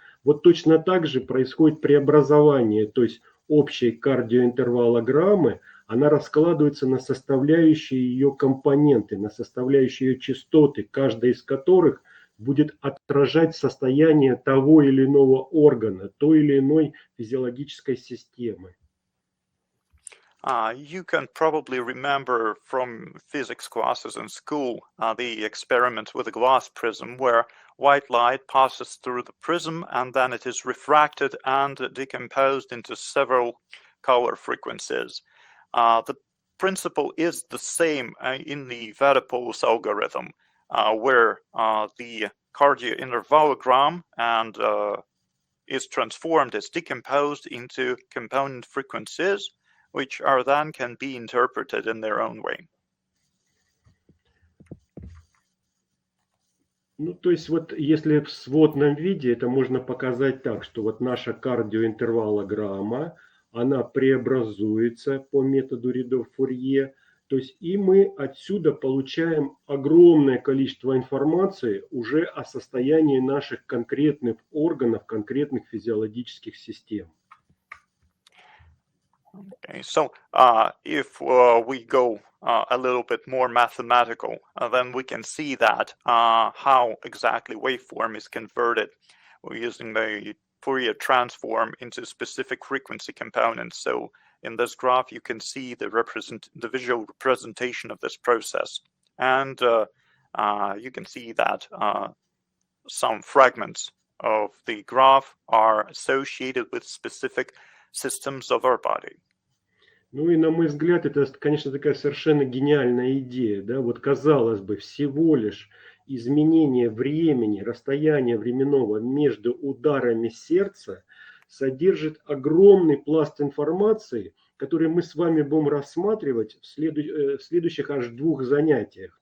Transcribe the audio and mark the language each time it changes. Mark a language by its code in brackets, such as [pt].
[ru] Вот точно так же происходит преобразование, то есть общей кардиоинтервалограммы, она раскладывается на составляющие ее компоненты, на составляющие ее частоты, каждая из которых будет отражать состояние того или иного органа, той или иной физиологической системы. [en] You can probably remember from physics classes in school the experiment with a glass prism where white light passes through the prism and then it is refracted and decomposed into several color frequencies. The principle is the same in the VedaPulse algorithm, where the cardiointervallogram and is transformed, is decomposed into component frequencies, which are then can be interpreted in their own way. [ru] Ну, то есть вот если в сводном виде, это можно показать так, что вот наша кардиоинтервалограмма, она преобразуется по методу рядов Фурье, то есть и мы отсюда получаем огромное количество информации уже о состоянии наших конкретных органов, конкретных физиологических систем. [en] Okay, so if we go a little bit more mathematical, then we can see that how exactly waveform is converted. We're using the Fourier transform into specific frequency components. So in this graph, you can see the visual representation of this process. And you can see that some fragments of the graph are associated with specific systems of our body. [ru] Ну и на мой взгляд, это, конечно, такая совершенно гениальная идея, да, вот казалось бы, всего лишь изменение времени, расстояния временного между ударами сердца содержит огромный пласт информации, который мы с вами будем рассматривать в следующих аж 2 занятиях.